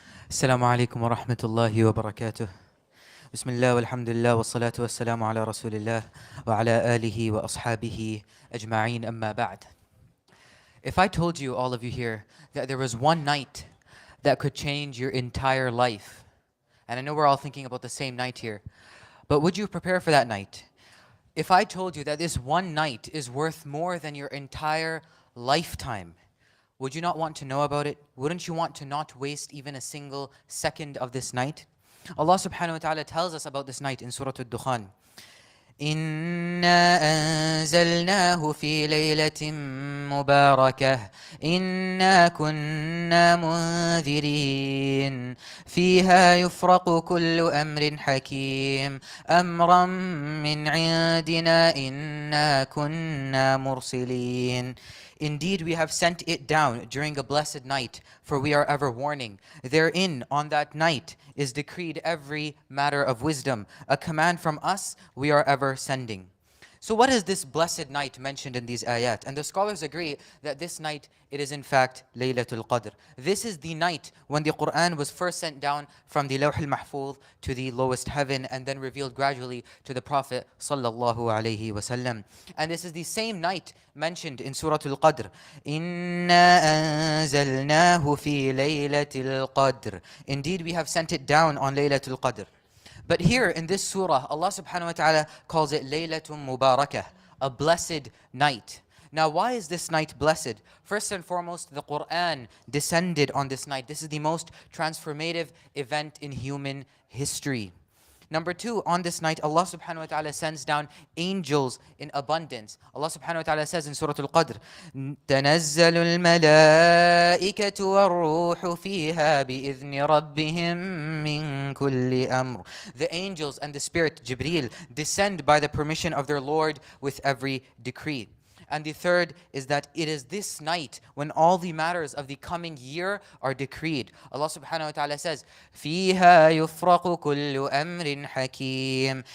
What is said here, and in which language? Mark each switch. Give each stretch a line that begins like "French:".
Arabic: السلام عليكم ورحمة الله وبركاته. بسم الله والحمد لله والصلاة والسلام على رسول الله وعلى آله وأصحابه أجمعين أما بعد.
English: If I told you, all of you here, that there was one night that could change your entire life, and I know we're all thinking about the same night here, but would you prepare for that night? If I told you that this one night is worth more than your entire lifetime, would you not want to know about it? Wouldn't you want to not waste even a single second of this night? Allah subhanahu wa ta'ala tells us about this night in Surah Al-Dukhan.
Arabic: إنا أنزلناه في ليلة مباركة إنا كنا منذرين فيها يفرق كل أمر حكيم أمرا من عندنا إنا كنا مرسلين.
English: Indeed, we have sent it down during a blessed night, for we are ever warning. Therein, on that night, is decreed every matter of wisdom. A command from us, we are ever sending. So what is this blessed night mentioned in these ayat? And the scholars agree that this night, it is in fact Laylatul Qadr. This is the night when the Quran was first sent down from the Lawh al-Mahfuz to the lowest heaven and then revealed gradually to the Prophet sallallahu alaihi wasallam. And this is the same night mentioned in Surah Al-Qadr.
Arabic: Inna anzalnahu fi laylatil qadr.
English: Indeed, we have sent it down on Laylatul Qadr. But here in this surah, Allah subhanahu wa ta'ala calls it Laylatum Mubarakah, a blessed night. Now, why is this night blessed? First and foremost, the Quran descended on this night. This is the most transformative event in human history. Number two, on this night, Allah subhanahu wa ta'ala sends down angels in abundance.
Arabic: Allah subhanahu wa ta'ala says in Surah Al-Qadr, تَنَزَّلُ الْمَلَائِكَةُ وَالرُّوحُ فِيهَا بِإِذْنِ رَبِّهِمْ مِنْ كُلِّ أَمْرٍ.
English: The angels and the Spirit, Jibreel, descend by the permission of their Lord with every decree. And the third is that it is this night when all the matters of the coming year are decreed. Allah subhanahu wa ta'ala says,
Arabic: فِيهَا يُفْرَقُ كُلُّ أَمْرٍ حَكِيمٍ.